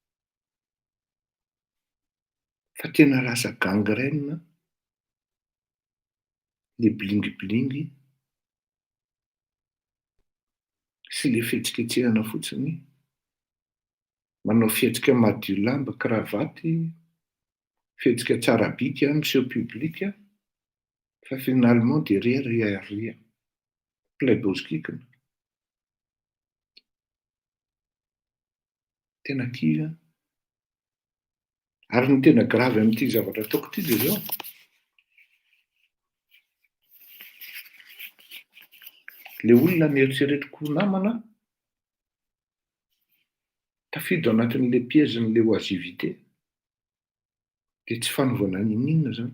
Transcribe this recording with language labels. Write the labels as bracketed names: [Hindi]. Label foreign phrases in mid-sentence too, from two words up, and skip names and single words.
[Malagasy] Fa tena lasa gangrène le blingy sy le fihetsiketsehana fotsiny. Manao fihetsika madio lamba, kravaty, fihetsika tsara bika miseho publika, fa [French] finalement derrière rien. [Malagasy] Plaiboskikina. Tena kivy a. Ary ny tena gravy amin'ity zavatra ataoko ity de zao. Le olona nieritreretiko namana tafido anatin'le piège-n'le oisivité de tsy fanaovana ninona zany.